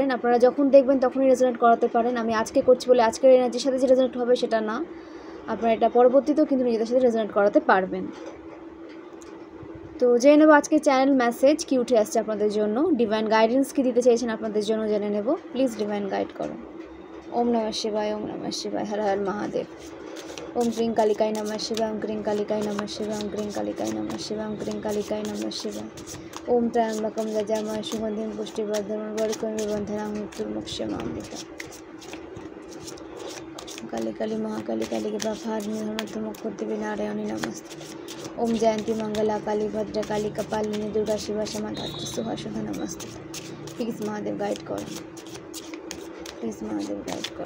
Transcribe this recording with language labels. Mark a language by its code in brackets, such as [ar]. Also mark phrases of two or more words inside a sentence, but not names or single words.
[bn] আপনারা যখন দেখবেন তখনই রেজোনেট করাতে পারেন। আমি আজকে করছি বলে আজকের এনার্জির সাথে যে রেজোনেট হবে সেটা না, আপনারা এটা পরবর্তীতেও কিন্তু নিজেদের সাথে রেজোনেট করাতে পারবেন। তো জেনে নেব আজকে [en] channel message [bn] কি উঠে আসছে আপনাদের জন্য, [en] divine guidance [bn] কি দিতে চাইছেন আপনাদের জন্য জেনে নেব। [en] please divine guide [bn] করো। [sa] ओम नमः शिवाय, ओम नमः शिवाय, हर हर महादेव। ओम क्रीं कालिकाय नमः शिवाय, ओम क्रीं कालिकाय नमः शिवाय, ओम क्रीं कालिकाय नमः शिवाय, ओम क्रीं कालिकाय नमः शिवाय। ओम त्र्यंबकं यजामहे सुगन्धिं पुष्टिवर्धनं उर्वारुकमिव बन्धनान् मृत्युर्मुक्षयमामृता। काली काली महाकाली काली के बाफारिणी धर्मत्वमुखदेवी नारायणी नमस्ते। ओम जयंती मंगला काली भद्र काली कपालिनी दुर्गा शिवा क्षमा धात्री सुहासुधा नमस्ते। [hi] प्लीज महादेव गाइड करो, प्लीज महादेव गाइड करो।